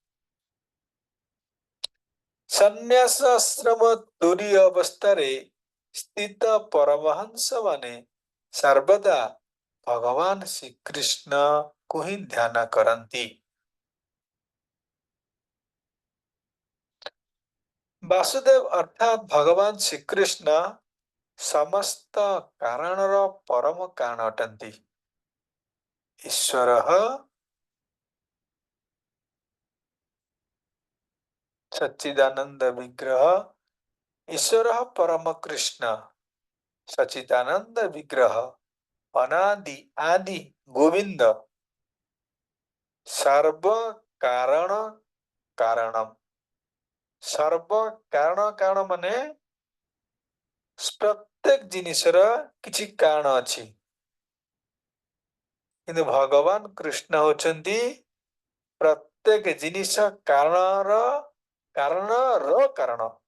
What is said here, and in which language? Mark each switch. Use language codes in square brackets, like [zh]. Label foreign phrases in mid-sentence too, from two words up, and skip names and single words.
[or] ସନ୍ନ୍ୟାସ ଆଶ୍ରମ ତୁରୀୟ ଅବସ୍ଥାରେ ସ୍ଥିତ ପରମହଂସ ମାନେ ସର୍ବଦା ଭଗବାନ ଶ୍ରୀକୃଷ୍ଣଙ୍କୁ ହିଁ ଧ୍ୟାନ କରନ୍ତି। ବାସୁଦେବ ଅର୍ଥାତ ଭଗବାନ ଶ୍ରୀକୃଷ୍ଣ ସମସ୍ତ କାରଣର ପରମ କାରଣ ଅଟନ୍ତି। [sa] ईश्वरः सच्चिदानंद विग्रह, ईश्वरः परम कृष्ण सच्चिदानंद विग्रह, अनादि आदि गोविंद, सर्व कारण कारणम। [or] ସର୍ବ କାରଣ କାରଣ ମାନେ ପ୍ରତ୍ୟେକ ଜିନିଷର କିଛି କାରଣ ଅଛି, କିନ୍ତୁ ଭଗବାନ କୃଷ୍ଣ ହେଉଛନ୍ତି ପ୍ରତ୍ୟେକ ଜିନିଷ କାରଣର କାରଣର କାରଣ।